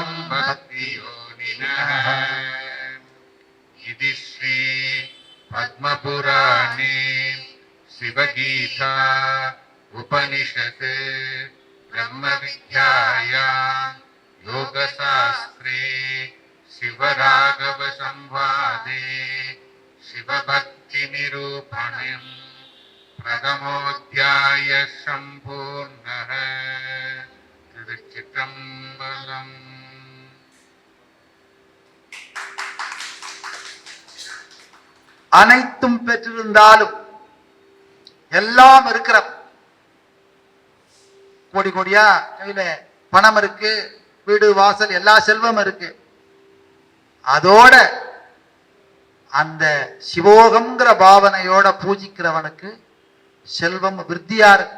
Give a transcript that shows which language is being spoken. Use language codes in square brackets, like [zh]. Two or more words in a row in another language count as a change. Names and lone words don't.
[sa] भक्तियोनिनः इति श्री पद्मपुराणे शिवगीता उपनिषत् ब्रह्मविद्यायां योगशास्त्रे शिवराघवसंवादे शिवभक्तिनिरूपणम् प्रथमोऽध्यायः सम्पूर्णः। [ta] திருச்சிற்றம்பலம். அனைத்தும் பெற்றிருந்தாலும் எல்லாம் இருக்கிற கோடி கோடியா கையில பணம் இருக்கு, வீடு வாசல் எல்லா செல்வம் இருக்கு, அதோட அந்த சிவோகம்ங்கிற பாவனையோட பூஜிக்கிறவனுக்கு செல்வம் விருத்தியா இருக்கு.